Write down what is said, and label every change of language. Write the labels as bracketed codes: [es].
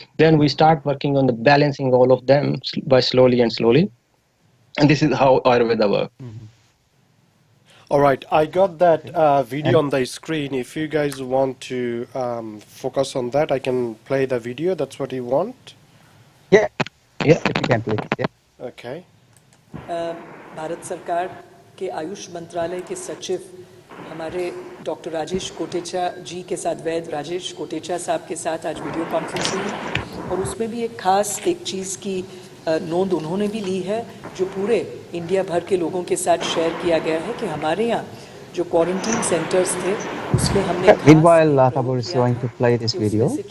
[en] Then we start working on the balancing all of them by slowly and slowly. And this is how Ayurveda works. All right, I got that Okay. video And on the screen. If you guys want to focus on that, I can play the video. That's what you want. yeah, Yeah. if you can please. Yeah. Okay. [hi] Bharat सरकार के आयुष मंत्रालय के सचिव हमारे doctor Rajesh Kotecha जी के साथ, वैद्य राजेश कोटेचा साहब के साथ आज वीडियो कॉन्फ्रेंस हुई और उसमें भी एक चीज़ की नोंद उन्होंने भी ली है, जो पूरे इंडिया भर के लोगों के साथ शेयर किया गया है कि हमारे यहाँ जो क्वारंटीन सेंटर्स थे उसमें हमने [en] Meanwhile, Tabor is going to play this video.